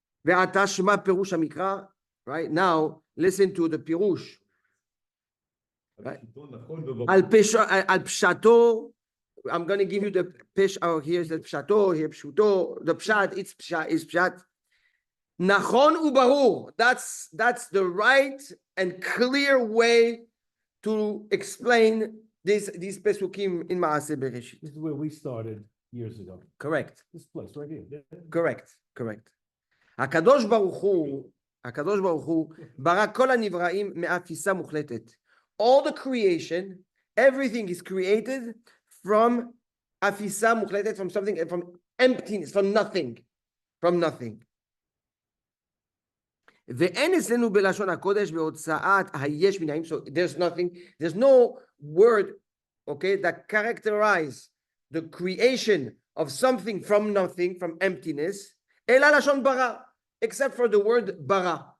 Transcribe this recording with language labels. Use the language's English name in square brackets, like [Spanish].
[Hebrew] ואתה שמע פירוש המקרא, [English] right? Now listen to the פירוש. Right. [Hebrew] על פשטו, [English] I'm going to give you the פש, oh, here's the פשטו, here פשוטו, the פשט, it's פשט. [Hebrew] נכון וברור. [English] That's the right and clear way to explain these pesukim in Maasei Bereshit. This is where we started years ago. Correct. This place right here. Correct. [Hebrew] הקדוש ברוך הוא ברא כל הנבראים מאפיסה מוחלטת. [English] All the creation, everything is created from [Hebrew] אפיסה מוחלטת, [English] from something, from emptiness, from nothing. [Hebrew] ואין אצלנו בלשון הקודש בהוצאת היש מן הים. [English] So there's nothing, there's no word, okay, that characterize the creation of something from nothing, from emptiness, [Hebrew] אלא לשון ברא, [English] except for the word ברא.